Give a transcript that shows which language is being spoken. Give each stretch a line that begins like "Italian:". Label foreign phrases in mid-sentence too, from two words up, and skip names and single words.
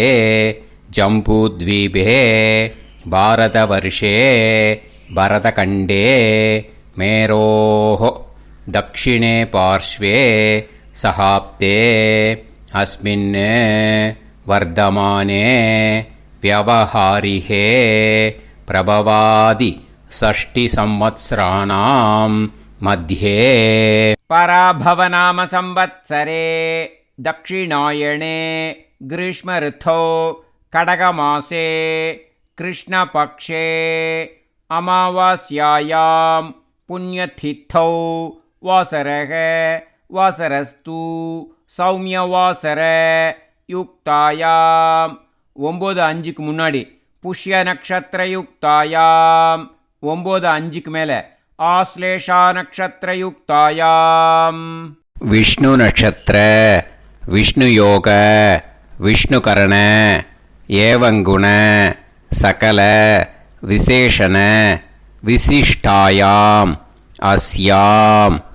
Sanskrit: जम्बूद्वीपे भारतवर्षे भरतखण्डे मेरोः दक्षिणे पार्श्वे शकाब्दे अस्मिन् वर्तमाने व्यवहारिहे प्रभवादि 6 संवत्सराणां मध्ये पराभवनाम संवत्सरे दक्षिणायणे ग्रीष्म ऋतौ कडगमासे कृष्णपक्षे अमावास्यायां पुण्यतिथौ वासरः वासरस्तु सौम्यवासर युक्तायाम् 9:05 முன்னாடி पुष्य नक्षत्र युक्तायाम् 9:05 மேலே आश्लेषा नक्षत्र युक्तायाम् 9:05க்கு மேலே ஆஸ்லேஷா நக்ஷத்திர யுக்தாயாம் विष्णु नक्षत्र विष्णु योग विष्णु करण एवंगुण सकल विशेषण विशिष्टायाम् अस्याम्